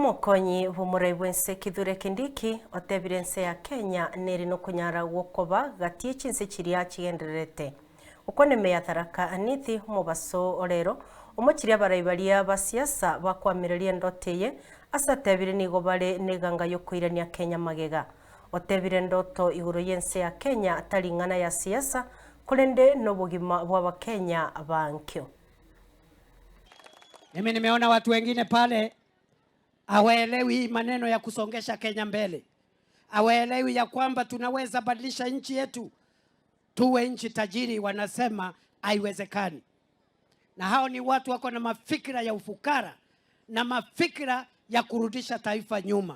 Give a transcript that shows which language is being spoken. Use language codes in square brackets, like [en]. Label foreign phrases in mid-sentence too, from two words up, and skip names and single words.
[guz] Omukonyi b'omurai bwense Kithure Kindiki otebire nse ya Kenya neri no kunyara gwokoba gati echinse chiria chigendererete okone ya Tharaka Anithi mubaso orero omochiria baraibaria ba siasa bakwamireria ndoteye asatebire nigo bare neganga yokoirania Kenya magega otebire ndoto iguru yense ya Kenya taringana ya siasa kurende no bugima bwa Kenya bankyo. [sw] Mimi nimeona watu wengine pale hawaelewi maneno ya kusongesha Kenya mbele. Hawaelewi ya kwamba tunaweza badilisha nchi yetu tuwe nchi tajiri, wanasema haiwezekani. Na hao ni watu wako na mafikira ya ufukara na mafikira ya kurudisha taifa nyuma.